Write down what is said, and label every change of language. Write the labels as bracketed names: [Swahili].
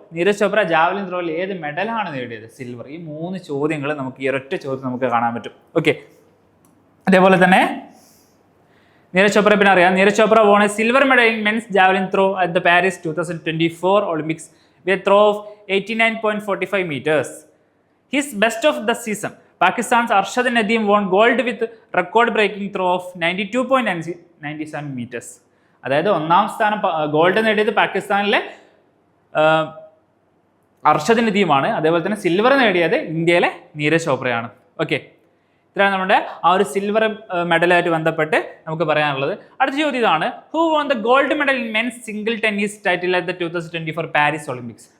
[Malayalam] Neeraj Chopra javelin ത്രോയിൽ ഏത് മെഡലാണ് നേടിയത്? Silver. ഈ 3 ചോദ്യങ്ങൾ നമുക്ക് ഈ ഒരൊറ്റ ചോദ്യം നമുക്ക് കാണാൻ പറ്റും. ഓക്കെ, അതേപോലെ തന്നെ നീരജ് ചോപ്ര പിന്നെ അറിയാം, [English] Neeraj Chopra won a silver medal in men's javelin throw at the Paris 2024 Olympics with a throw of 89.45 meters. His best of the season, Pakistan's Arshad Nadeem won gold with record-breaking throw of 92.97 meters. [Malayalam] അതായത് 1ാം സ്ഥാനം gold നേടിയത് പാകിസ്ഥാനിലെ അർഷദ് നദീമാണ്. അതേപോലെ തന്നെ silver നേടിയത് ഇന്ത്യയിലെ Neeraj ചോപ്രയാണ്. Okay, ഇത്രയാണ് നമ്മുടെ ആ ഒരു സിൽവർ മെഡലായിട്ട് ബന്ധപ്പെട്ട് നമുക്ക് പറയാനുള്ളത്. അടുത്ത ചോദ്യം ഇതാണ്, [English] Who won the gold medal in men's single tennis title at the 2024 Paris Olympics?